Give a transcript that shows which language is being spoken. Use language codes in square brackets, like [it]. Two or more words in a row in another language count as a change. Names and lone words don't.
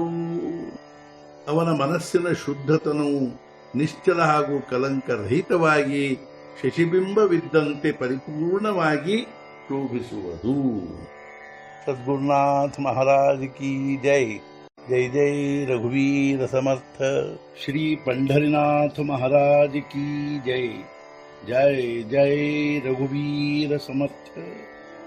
[kn] ಅವನ ಮನಸ್ಸಿನ ಶುದ್ಧತನವು ನಿಶ್ಚಲ ಹಾಗೂ ಕಲಂಕರಹಿತವಾಗಿ ಶಶಿಬಿಂಬವಿದ್ದಂತೆ ಪರಿಪೂರ್ಣವಾಗಿ ಶೋಭಿಸುವುದು. [mr] सद्गुरुनाथ महाराज की जय. जय जय रघुवीर समर्थ. ಶ್ರೀ पंढरीनाथ महाराज की जय. जय जय रघुवीर समर्थ.